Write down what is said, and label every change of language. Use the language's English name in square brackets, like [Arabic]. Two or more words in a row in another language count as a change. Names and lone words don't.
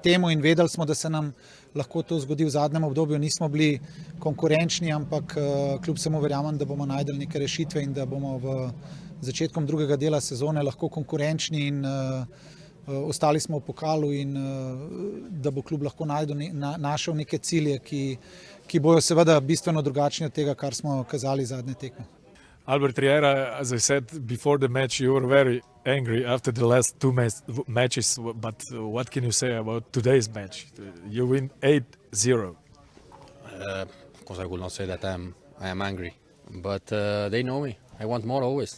[Slovenian] temu in vedeli smo, da se nam lahko to zgodi v zadnjem obdobju, nismo bili konkurenčni, ampak kljub vsemu verjamem, da bomo našli neke rešitve in da bomo v začetkom drugega dela sezone lahko konkurenčni in ostali smo v pokalu in da bo klub lahko našel neke cilje, ki bojo seveda bistveno drugačni od tega, kar smo kazali zadnje tekme. [English] Albert Riera, as I said before the match, you were very angry after the last two matches, but what can you say about today's match? You win 8-0. Of course I will not say that I am angry, but they know me. I want more always.